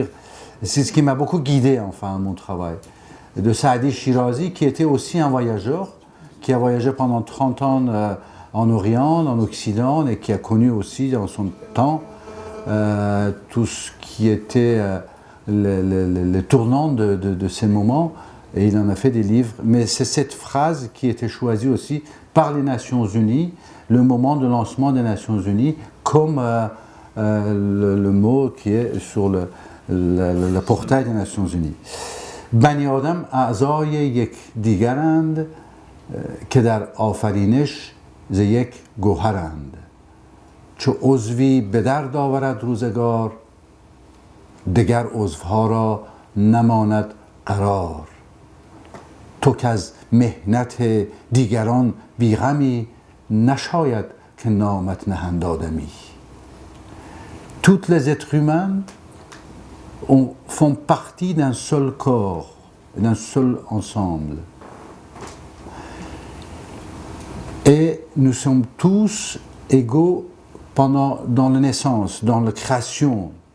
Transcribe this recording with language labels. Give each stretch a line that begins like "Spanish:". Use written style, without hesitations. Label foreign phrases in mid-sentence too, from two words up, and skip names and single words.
French: C'est ce qui m'a beaucoup guidé, enfin, à mon travail. De Saadi Shirazi, qui était aussi un voyageur, qui a voyagé pendant 30 ans en Orient, en Occident, et qui a connu aussi dans son temps tout ce qui était le tournant de ces moments, et il en a fait des livres. Mais c'est cette phrase qui était choisie aussi par les Nations Unies, le moment de lancement des Nations Unies, comme le mot qui est sur le portail des Nations Unies.
Persian: بنی آدم اعضای یک دیگرند که در آفرینش ز یک گوهرند چو عضوی به درد آورد روزگار دگر عضوها را نماند قرار تو که از محنت دیگران بیغمی نشاید که نامت نهند آدمی.
French: Toutes les êtres humains font partie d'un seul corps, d'un seul ensemble. Et nous sommes tous égaux dans la naissance, dans la création.